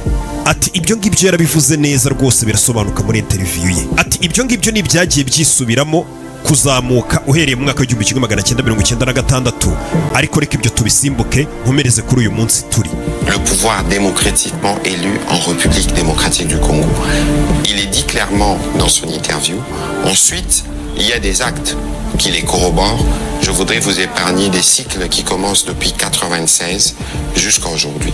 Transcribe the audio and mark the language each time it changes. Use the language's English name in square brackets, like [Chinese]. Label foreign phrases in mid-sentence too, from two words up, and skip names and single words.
[Kinyarwanda] Ati ibyo ngibyo yarabivuze neza rwose birasobanuka muri interview ye. Ati ibyo ngibyo ni byagiye byisubiramo kuzamuka uhereye mu mwaka w'1996 ariko reka ibyo tubisimbuke nkomereze kuri uyu munsi turi. [French] Le pouvoir démocratiquement élu en République démocratique du Congo. Il est dit clairement dans son interview. Ensuite, il y a des actes qui les corroborent. Je voudrais vous épargner des cycles qui commencent depuis 1996 jusqu'à aujourd'hui.